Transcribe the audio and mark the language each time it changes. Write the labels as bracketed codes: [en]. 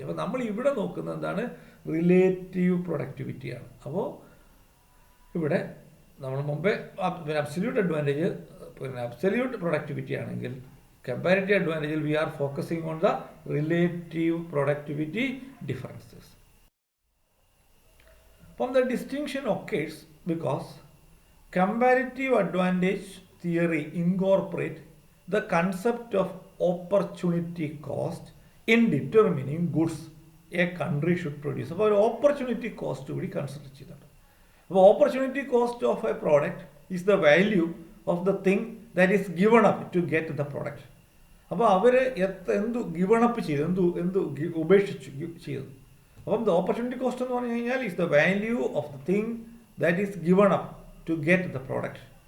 [ml] അപ്പോൾ നമ്മൾ ഇവിടെ നോക്കുന്നത് എന്താണ്? റിലേറ്റീവ് പ്രൊഡക്ടിവിറ്റിയാണ്. അപ്പോൾ ഇവിടെ നമ്മൾ മുമ്പേ അബ്സല്യൂട്ട് അഡ്വാൻറ്റേജ് അബ്സല്യൂട്ട് പ്രൊഡക്ടിവിറ്റി ആണെങ്കിൽ comparative അഡ്വാൻറ്റേജിൽ [en] We are focusing on the relative productivity differences. From the distinction occurs because comparative advantage theory incorporate the concept of opportunity cost in determining goods a country should produce. [ml] അപ്പോൾ ഒരു opportunity cost കൂടി consider ചെയ്തിട്ടുണ്ട്. [en] അപ്പോൾ opportunity cost of a product is the value of the thing that is given up to get the product. [ml] അപ്പോൾ അവർ എന്തു given up ചെയ്തു, എന്തു ഉപേക്ഷിച്ചു ചെയ്തു. [en] അപ്പം the opportunity cost [ml] എന്ന് പറഞ്ഞു കഴിഞ്ഞാൽ [en] Is the value of the thing that is given up to get the product.